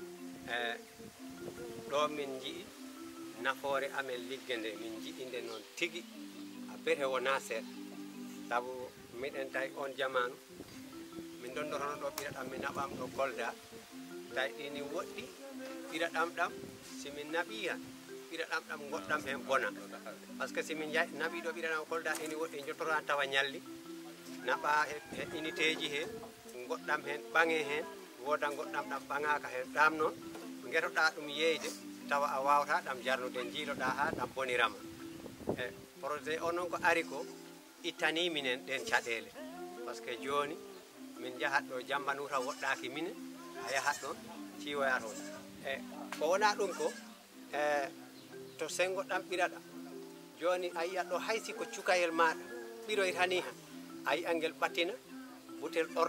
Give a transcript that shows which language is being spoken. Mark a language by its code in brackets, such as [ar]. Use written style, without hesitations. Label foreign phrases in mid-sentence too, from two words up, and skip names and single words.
[ff] ɗo min jii nafoore amen ligge nde min jiɗinde noon tigi a bete wona seeɗa sabu miɗen tawi on jamanu min dondotono ɗo ɓiraɗam mi naɓam ɗo Kolda tawi ɗini woɗɗi ɓiraɗam ɗam simin naɓi han ɓiraɗam ɗam goɗɗam hen bona [fr] par ce que [ff] simin naɓi ɗo ɓiraɗam Kolda ɗini woɗɗi jottora tawa ñalli naɓa he unité ji he goɗɗam hen ɓaŋe hen woda goɗɗam ɗam ɓaŋaka hen ɗam noon guetoɗa ɗum yeyde tawa a wawata ɗam jarnude jiiloɗa ha ɗam bonirama e projet o noon ko ari ko ittani minen ɗen caɗele [fr] par ce que [ff] joni min jahat ɗo jambanuta woɗɗaki minen a yahat ɗon ciwoyatoɗa e ko wona ɗum ko to Sengo ɗam ɓiraɗa joni a yiyat ɗo haysi ko cukayel maɗa ɓiroytani ha a yiya ngel ɓattina butel ordo